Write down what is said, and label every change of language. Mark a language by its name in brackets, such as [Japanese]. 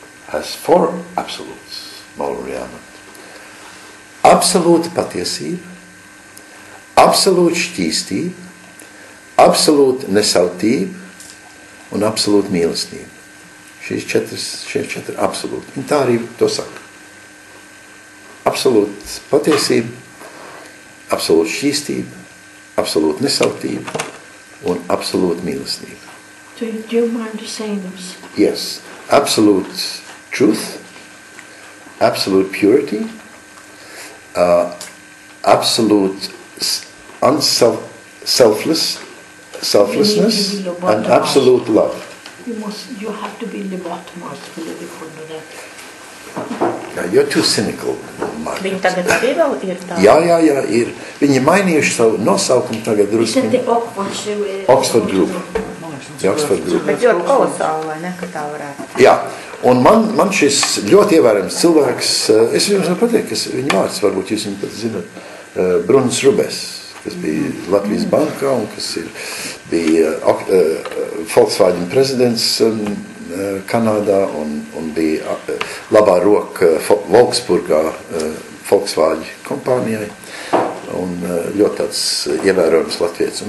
[English] Has 4 absolutes, moral rearmament. [Latvian] Absolūta patiesība, absolūta šķīstība, absolūta nesautība un absolūta mīlestība. Šie 4 absolūti. Un tā arī to saka. Absolūta patiesība, absolūta šķīstība, absolūta nesautība un absolūta mīlestība. [English] Do you mind saying those? Yes. Absolute truth, absolute purity, absolute selflessness, and absolute love. You have to be lobotomized for living under that. Yeah, you're too cynical, Margaret. [Latvian] Viņi tagad arī vēl ir tā. Jā, ir. Viņi mainījuši savu nosaukumu tagad drusku. [English] Oxford Group. Oxford Group. [Latvian] Bet ļoti kolosāli, vai ne, ka tā varētu. Jā, un man šis ļoti ievērams cilvēks, es jums varu pateikt, kas viņa vārds, varbūt jūs viņu pat zināt, Bruns Rubes, kas bija Latvijas bankā un kas bija Volkswagen prezidents Kanādā un bija labā roka Volksburgā Volkswagen kompānijai un ļoti tāds ievērojams latvietis.